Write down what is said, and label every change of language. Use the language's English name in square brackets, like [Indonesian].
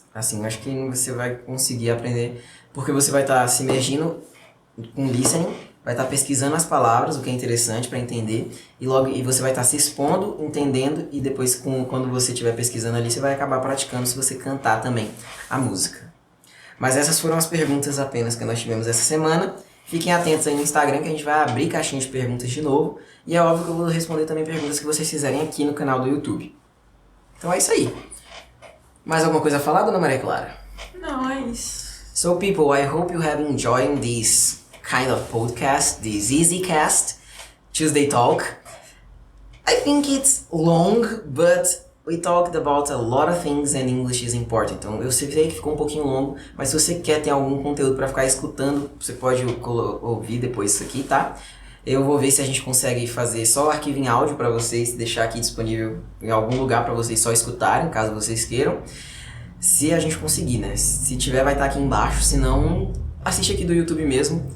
[Portuguese] Assim, acho que você vai conseguir aprender, porque você vai estar se imergindo com listening, vai estar pesquisando as palavras, o que é interessante para entender, e você vai estar se expondo, entendendo, e depois, quando você estiver pesquisando ali, você vai acabar praticando se você cantar também a música. Mas essas foram as perguntas apenas que nós tivemos essa semana. Fiquem atentos aí no Instagram que a gente vai abrir caixinha de perguntas de novo, e é óbvio que eu vou responder também perguntas que vocês fizerem aqui no canal do YouTube. Então é isso aí. Mais alguma coisa a falar, dona Maria Clara? Não, é isso. [English] So people, I hope you have enjoyed this kind of podcast, this EasyCast, Tuesday Talk. I think it's long, but we talked about a lot of things and English is important. [Portuguese] Então eu sei que ficou um pouquinho longo, mas se você quer ter algum conteúdo para ficar escutando, você pode ouvir depois isso aqui, tá? Eu vou ver se a gente consegue fazer só o arquivo em áudio para vocês, deixar aqui disponível em algum lugar para vocês só escutarem, caso vocês queiram. Se a gente conseguir, né? Se tiver, vai estar aqui embaixo, se não, assiste aqui do YouTube mesmo.